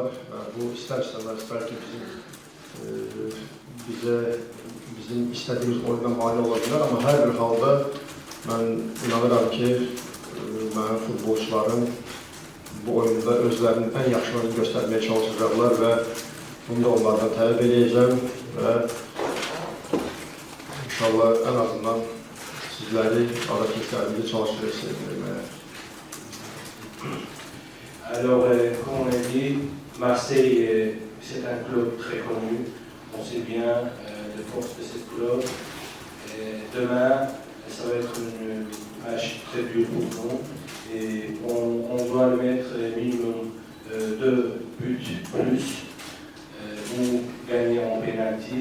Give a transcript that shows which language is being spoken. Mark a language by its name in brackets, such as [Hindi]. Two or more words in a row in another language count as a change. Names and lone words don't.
[Azerbaijani] Bu istər-istəməz bəlkə bizim istədiyimiz oyuna mane olacaqlar, amma hər bir halda mən inanıram ki, mənim futbolçularım bu oyunda özlərinin ən yaxşılarını göstərməyə çalışacaqlar və bunu da onlardan tələb edəcəm və inşallah ən azından sizləri, adakillərimizi çalışacaq sevdirməyə. [French] Alors, comme on a dit, Marseille, c'est un club très connu. On sait bien les forces de ce club. Et demain, ça va être un match très dur pour nous. Et on doit le mettre minimum 2 buts plus ou gagner en pénalty.